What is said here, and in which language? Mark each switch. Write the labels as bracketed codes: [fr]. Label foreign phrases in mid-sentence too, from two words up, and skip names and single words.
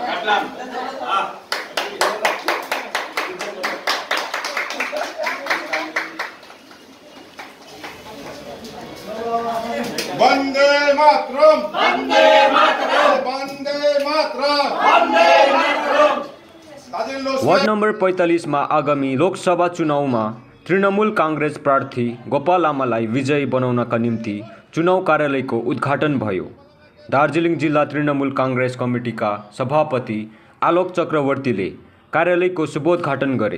[sa] वंदे मातरम, वंदे मातरम, वंदे मातरम, वंदे मातरम। [ne] वार्ड नम्बर 45 में आगामी लोकसभा चुनावमा तृणमूल कांग्रेस प्रार्थी गोपाल लामालाई विजयी बनाउनका निम्ति चुनाव कार्यालयको उद्घाटन भयो। दार्जिलिङ जिल्ला तृणमूल कांग्रेस कमिटीका सभापति आलोक चक्रवर्तीले कार्यालयको शुभोद्घाटन गरे।